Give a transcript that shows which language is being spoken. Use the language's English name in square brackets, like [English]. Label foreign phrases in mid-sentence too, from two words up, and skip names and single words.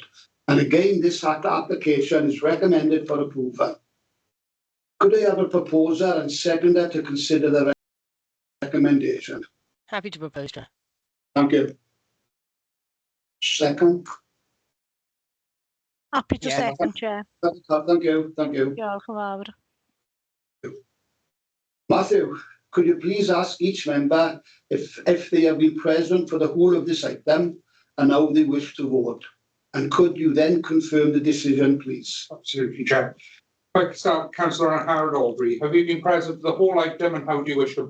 [English] And again, this application is recommended for approval. Could I have a proposer and seconder to consider the recommendation? Happy to propose, Chair. Thank you. Second. Happy to Yeah, second, Chair. Thank you. Thank you. [Welsh] Diolch yn fawr. [English] Matthew, could you please ask each member if they have been present for the whole of this item and how they wish to vote? And could you then confirm the decision, please? Absolutely, Chair. Quick start, Councillor Harold Albury. Have you been present for the whole item and how do you wish to?